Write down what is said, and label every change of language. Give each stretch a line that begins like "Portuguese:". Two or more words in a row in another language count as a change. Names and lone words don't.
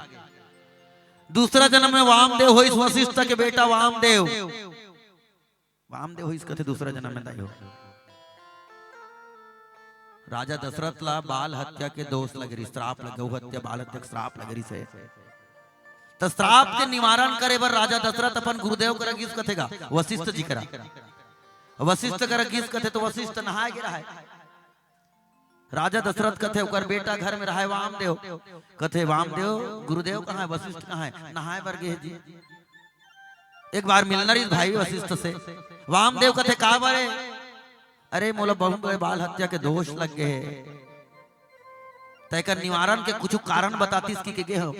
Chhattisgarhi: दूसरा जन्म में वामदेव हो, वशिष्ठ के बेटा वामदेव, वामदेव हो कथे दूसरा जन्म में दाई हो। राजा दशरथ ला बाल हत्या के दोष लगरी, श्राप लगे, गौ हत्या बाल हत्या श्राप लगरी से, तो श्राप के निवारण करे बर राजा दशरथ अपन गुरुदेव कर गीस कथेगा, वशिष्ठ जी करा, वशिष्ठ कर गीस कथे, तो वशिष्ठ नहाए गिरा है। राजा दशरथ कथे उकर बेटा घर में रहा है वामदेव, कथे वामदेव गुरुदेव कहाँ है, वशिष्ठ कहाँ है, नहाए बर गए जी। एक बार मिलना रही भाई वशिष्ठ से, वामदेव कथे का बरे, अरे मोला बहुत बड़े बाल हत्या के दोष लग गए, तय निवारण के कुछ कारण बतातीस की के हो।